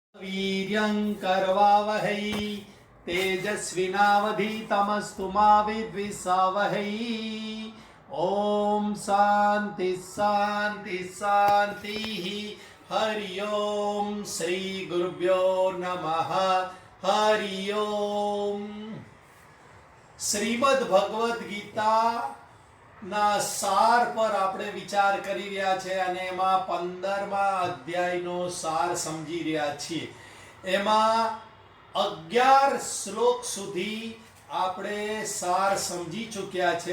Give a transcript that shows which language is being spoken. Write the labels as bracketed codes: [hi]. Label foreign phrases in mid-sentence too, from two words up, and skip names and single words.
[sa] वीर्यं करवावहै तेजस्विनावधीतमस्तु मा विद्विषावहै। ओम शांति शांति शांति। हरि ओम श्री गुरुभ्यो नमः। हरि ओम। [gu] શ્રીમદ ભગવદ્ ગીતા ના સાર પર આપણે વિચાર કરી રહ્યા છે અને એમાં 15મા અધ્યાયનો સાર સમજી રહ્યા છીએ. એમાં 11 શ્લોક સુધી આપણે સાર સમજી ચૂક્યા છે.